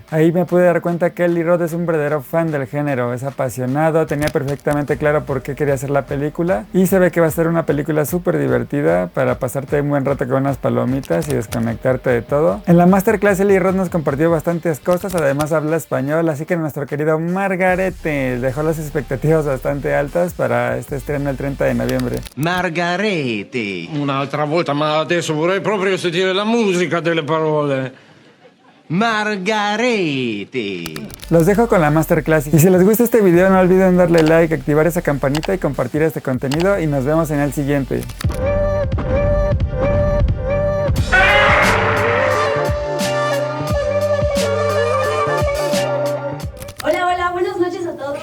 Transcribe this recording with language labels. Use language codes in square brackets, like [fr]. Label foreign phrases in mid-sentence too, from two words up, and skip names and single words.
[es] Ahí me pude dar cuenta que Eli Roth es un verdadero fan del género, es apasionado, tenía perfectamente claro por qué quería hacer la película y se ve que va a ser una película súper divertida para pasarte un buen rato con unas palomitas y desconectarte de todo. En la masterclass Eli Roth nos compartió bastantes cosas, además habla español, así que nuestro querido Margarete dejó las expectativas bastante altas para este estreno el 30 de noviembre. Margarete. [it] Un'altra volta, ma adesso vorrei proprio sentire la musica delle parole. Margarete. [es] Los dejo con la masterclass y si les gusta este video no olviden darle like, activar esa campanita y compartir este contenido y nos vemos en el siguiente. Hola, buenas noches a todos.